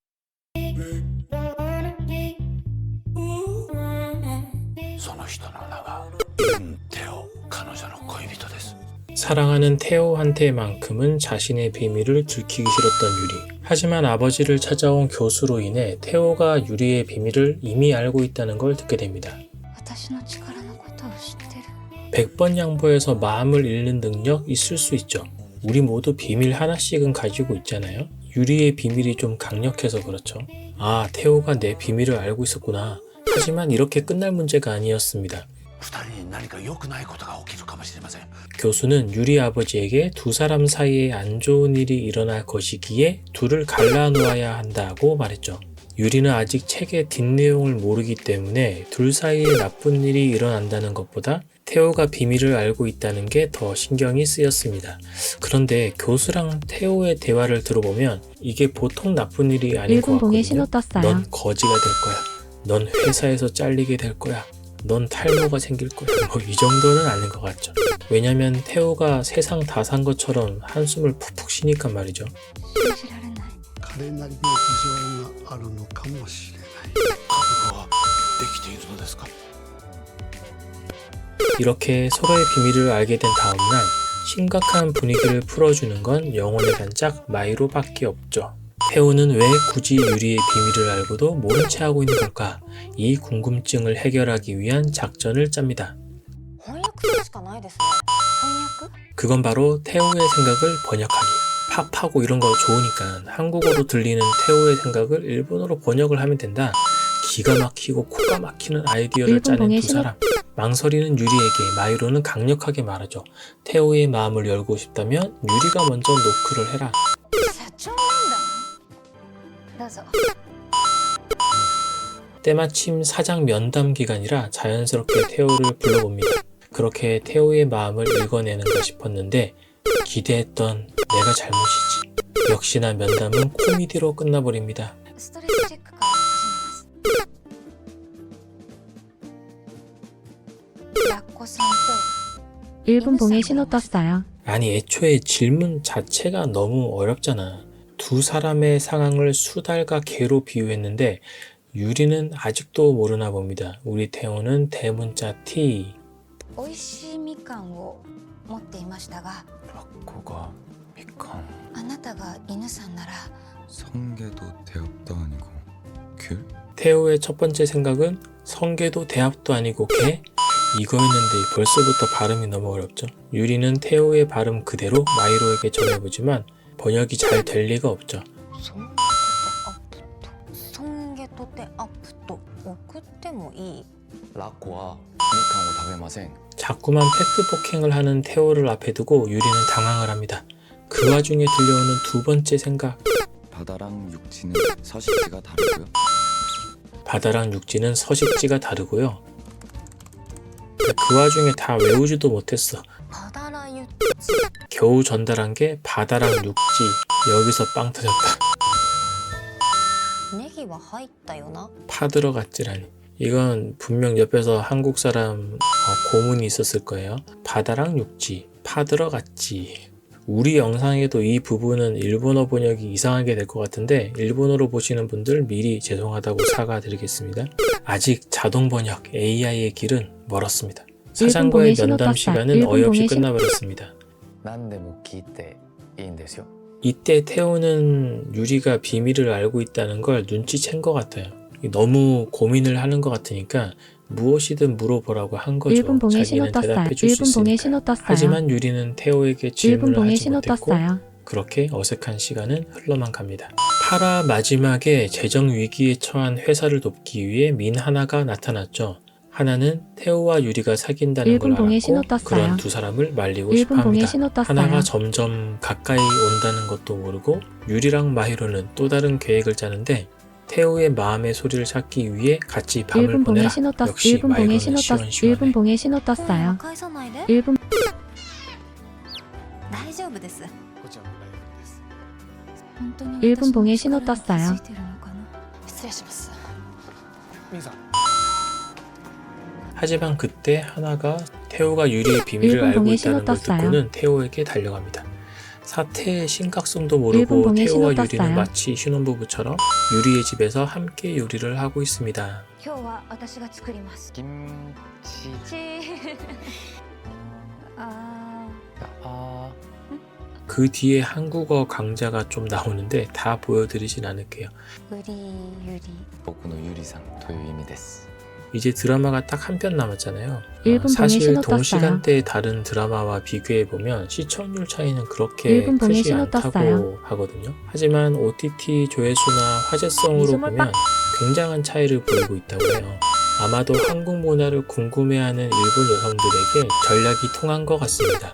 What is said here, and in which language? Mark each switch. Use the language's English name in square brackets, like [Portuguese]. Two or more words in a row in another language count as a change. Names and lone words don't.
[Japanese] その人の名はインテオ、彼女の恋人です。 [Korean] 사랑하는 테오한테만큼은 자신의 비밀을 들키기 싫었던 유리. 하지만 아버지를 찾아온 교수로 인해 테오가 유리의 비밀을 이미 알고 있다는 걸 듣게 됩니다. [Japanese] 私の力のことを知ってる。 [Korean] 100번 양보해서 마음을 읽는 능력 있을 수 있죠. 우리 모두 비밀 하나씩은 가지고 있잖아요. 유리의 비밀이 좀 강력해서 그렇죠. 아, 테오가 내 비밀을 알고 있었구나. 하지만 이렇게 끝날 문제가 아니었습니다. [Japanese] 二人に何か良くないことが起きるかもしれません。 [Korean] 교수는 유리 아버지에게 두 사람 사이에 안 좋은 일이 일어날 것이기에 둘을 갈라놓아야 한다고 말했죠. 유리는 아직 책의 뒷내용을 모르기 때문에 둘 사이에 나쁜 일이 일어난다는 것보다 테오가 비밀을 알고 있다는 게 더 신경이 쓰였습니다. 그런데 교수랑 테오의 대화를 들어보면 이게 보통 나쁜 일이 아닌 것 1분봉에 신호 같거든요. 떴어요. 넌 거지가 될 거야. 넌 회사에서 잘리게 될 거야. 넌 탈모가 생길 거야. 뭐 이 정도는 아닌 것 같죠. 왜냐면 테오가 세상 다 산 것처럼 한숨을 푹푹 쉬니까 말이죠. [Japanese] 信じられない。彼なりの事情があるのかもしれない。覚悟はできているのですか？ [Korean] 이렇게 서로의 비밀을 알게 된 다음날 심각한 분위기를 풀어주는 건 영혼의 단짝 마이로밖에 없죠. 테오는 왜 굳이 유리의 비밀을 알고도 모른 채 하고 있는 걸까? 이 궁금증을 해결하기 위한 작전을 짭니다. [Japanese] 翻訳するしかないですね。翻訳？ [Korean] 그건 바로 테오의 생각을 번역하기. 팝하고 이런 거 좋으니까 한국어로 들리는 테오의 생각을 일본어로 번역을 하면 된다. 기가 막히고 코가 막히는 아이디어를 짜낸 일본봉의 두 사람. 망설이는 유리에게 마이로는 강력하게 말하죠. 테오의 마음을 열고 싶다면 유리가 먼저 노크를 해라. [Japanese] 社長なんだ。どうぞ。 [Korean] 때마침 사장 면담 기간이라 자연스럽게 테오를 불러봅니다. 그렇게 테오의 마음을 읽어내는가 싶었는데 기대했던 내가 잘못이지. 역시나 면담은 코미디로 끝나버립니다. [Japanese] ストレスチェックから始めます。ラッコさんと [Korean] 1분 봉에 신호 떴어요. 아니 애초에 질문 자체가 너무 어렵잖아. 두 사람의 상황을 수달과 개로 비유했는데 유리는 아직도 모르나 봅니다. 우리 태호는 대문자 T. [Japanese] 美味しいみかんを持っていましたが、ラッコがみかんあなたが犬さんなら [Korean] 성게도 대업도 아니고 귤? 태호의 첫 번째 생각은 성게도 대합도 아니고 개? 이거였는데 벌써부터 발음이 너무 어렵죠. 유리는 태호의 발음 그대로 마이로에게 전해보지만 번역이 잘 될 리가 없죠. [Japanese] ソンゲとテアップと送ってもいい？ラッコはみかんを食べません. [Korean] 자꾸만 팩트 폭행을 하는 태호를 앞에 두고 유리는 당황을 합니다. 그 와중에 들려오는 두 번째 생각. 바다랑 육지는 서식지가 다르고요. 바다랑 육지는 서식지가 다르고요. 그 와중에 다 외우지도 못했어. 바다랑 육 겨우 전달한 게 바다랑 육지. 여기서 빵 터졌다. [Japanese] ネギは入ったよな。 [Korean] 파들어갔지라니. 이건 분명 옆에서 한국 사람 고문이 있었을 거예요. 바다랑 육지, 파들어갔지. 우리 영상에도 이 부분은 일본어 번역이 이상하게 될 것 같은데 일본어로 보시는 분들 미리 죄송하다고 사과드리겠습니다. 아직 자동 번역 AI의 길은 멀었습니다. 사장과의 면담 시간은 어이없이 끝나버렸습니다. [Japanese] 何でも聞いていいんですよ. [Korean] 이때 태호는 유리가 비밀을 알고 있다는 걸 눈치챈 것 같아요. 너무 고민을 하는 것 같으니까 무엇이든 물어보라고 한 거죠. 1분 봉에 신호 자기는 떴어요. 대답해 줄 수 1분 봉에 있으니까. 신호 떴어요. 하지만 유리는 태호에게 1분 질문을 봉에 하지 신호 못했고 떴어요. 그렇게 어색한 시간은 흘러만 갑니다. 파라 마지막에 재정 위기에 처한 회사를 돕기 위해 민 하나가 나타났죠. 하나는 태호와 유리가 사귄다는 걸 1분 봉에 신호 알았고 떴어요. 그런 두 사람을 말리고 1분 싶어 봉에 합니다. 신호 떴어요. 하나가 점점 가까이 온다는 것도 모르고 유리랑 마히로는 또 다른 계획을 짜는데 태호의 마음의 소리를 찾기 위해 같이 밤을 1분 봉에 보내라. 신호 떴어요. 역시 1분 봉에 마이로는 신호 떴어요. 시원시원해. 1분 봉에 신호 [Japanese] 本を [Korean] 떴어요. [Japanese] 返さないで。 [Korean] 1분 [Japanese] 大丈夫です。こちらも大丈夫です本当に [Korean] 1분 봉에 신호 떴어요. [Japanese] ついてるのかな。失礼します。ミンさん [Korean] 하지만 그때 하나가 태호가 유리의 비밀을 1분 알고 봉에 있다는 신호 걸 떴어요. 듣고는 태호에게 달려갑니다. 사태의 심각성도 1분 모르고 봉에 태호와 신호 유리는 떴어요. 마치 신혼부부처럼 유리의 집에서 함께 요리를 하고 있습니다. [Japanese] 今日は私が作ります。 [Korean] 김치. あ 아, 그 뒤에 한국어 강좌가 좀 나오는데 다 보여드리진 않을게요. ー、 우리 유리. [Japanese] 僕のゆりさんという意味です. [Korean] 이제 드라마가 딱 한 편 남았잖아요. 1분 봉에 사실 신호 떴어요. 동시간대의 다른 드라마와 비교해보면 시청률 차이는 그렇게 1분 봉에 크지 신호 않다고 떴어요. 하거든요. 하지만 OTT 조회수나 화제성으로 미소물 보면 빵. 굉장한 차이를 보이고 있다고 해요. 아마도 한국 문화를 궁금해하는 일본 여성들에게 전략이 통한 것 같습니다.